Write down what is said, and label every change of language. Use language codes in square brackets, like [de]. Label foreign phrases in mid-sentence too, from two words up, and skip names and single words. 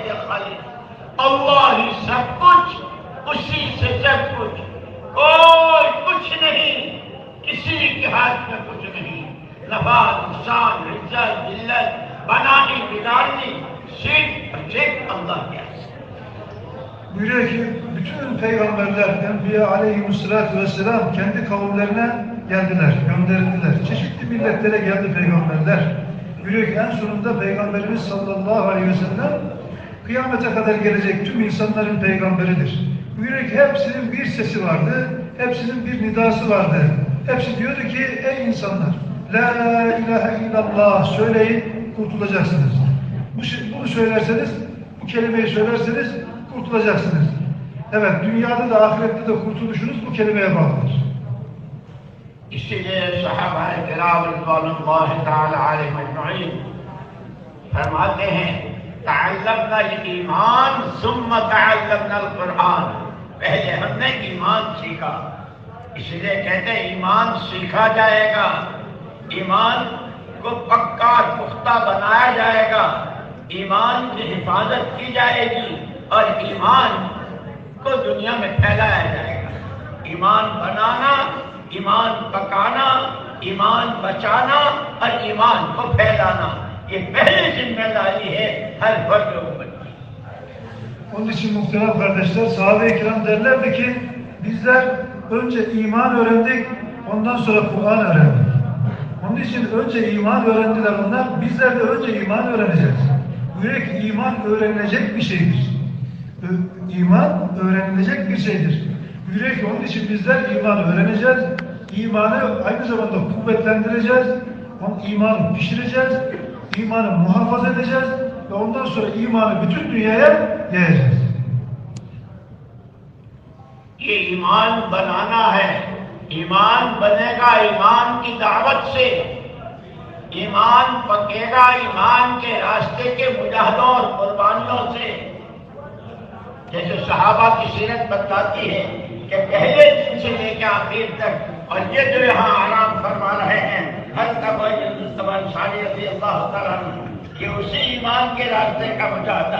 [hi] खालिक। अल्लाह ही सब कुछ, उसी से सब कुछ, कोई कुछ नहीं, किसी के हाथ में कुछ नहीं। नफा नुकसान इज्जत जिल्लत बनानी बिगाड़नी सिर्फ Allah के हाथ। [tr] Buyuruyor ki bütün peygamberler, Enbiya [ar] عليه الصلاة والسلام [tr] kendi kavimlerine geldiler, gönderildiler. Çeşitli milletlere geldi peygamberler. Buyuruyor ki en sonunda Peygamberimiz [ar] صلى الله عليه وسلم [tr] kıyamete kadar gelecek tüm insanların peygamberidir. Buyuruyor ki hepsinin bir sesi vardı, hepsinin bir nidası vardı. Hepsi diyordu ki ey insanlar, [ar] لا إله إلا الله [tr] söyleyin, kurtulacaksınız. Bunu söylerseniz, bu kelimeyi söylerseniz kurtulacaksınız. Evet, dünyada da ahirette de kurtuluşunuz bu kelimeye bağlıdır. [hi] इसीलिए सहाबा किराम [ar] رضوان الله تعالى عليهم أجمعين [hi] फरमाते हैं [ar] تعلمنا الإيمان ثم تعلمنا القرآن. [hi] पहले हमने ईमान सीखा, इसलिए कहते हैं ईमान सीखा जाएगा, ईमान को पक्का पुख्ता बनाया जाएगा, ईमान की हिफाजत की जाएगी और ईमान को दुनिया में फैलाया जाएगा। ईमान बनाना, ईमान पकाना, ईमान बचाना और ईमान को फैलाना, ये पहली जिम्मेदारी है हर फर्द ऊपर। [tr] Onun için muhterem kardeşler, sahabe-i kiram derlerdi ki bizler önce iman öğrendik, ondan sonra Kur'an öğrendik. Onun için önce iman öğrendiler onlar, bizler de önce iman öğreneceğiz. Buyuruyor ki iman öğrenilecek bir şeydir. İman öğrenilecek bir şeydir. Buyuruyor ki onun için bizler imanı öğreneceğiz, imanı aynı zamanda kuvvetlendireceğiz, imanı pişireceğiz, imanı muhafaza edeceğiz ve ondan sonra imanı bütün dünyaya yayacağız. [hi] ये ईमान बनाना है, ईमान बनेगा ईमान की दावत से, ईमान पकेगा ईमान के रास्ते के मुजाहिदों और कुर्बानियों से। जैसे सहाबा की सीरत बताती है कि पहले दिन से लेकर आखिर तक, और ये जो यहाँ आराम फरमा रहे हैं हर अंसारी [ar] رضي الله تعالى عنه, [hi] ये उसी ईमान के रास्ते का मुजाहिदा।